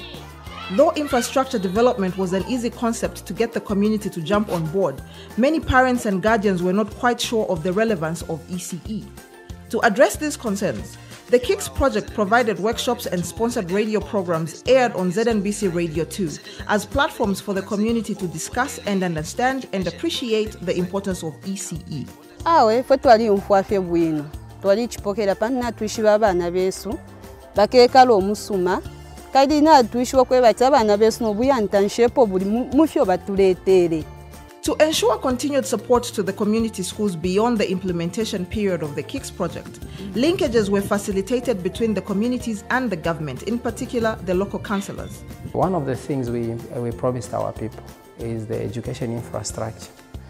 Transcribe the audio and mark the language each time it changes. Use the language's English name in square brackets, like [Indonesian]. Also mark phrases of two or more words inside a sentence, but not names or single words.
[English] Though infrastructure development was an easy concept to get the community to jump on board, many parents and guardians were not quite sure of the relevance of ECE. To address these concerns, the QEECS project provided workshops and sponsored radio programs aired on ZNBC Radio 2 as platforms for the community to discuss and understand and appreciate the importance of ECE. [Bemba] Twali umfwafye bwino. Twali chipokera panna tuishiba abana besu. Bakekala omusuma. Kadi na tuishiwa kwebata abana besu nobuyantanshepo buli mufyo batuletere. [English] To ensure continued support to the community schools beyond the implementation period of the QEECS project, linkages were facilitated between the communities and the government, in particular the local councillors. One of the things we promised our people is the education infrastructure.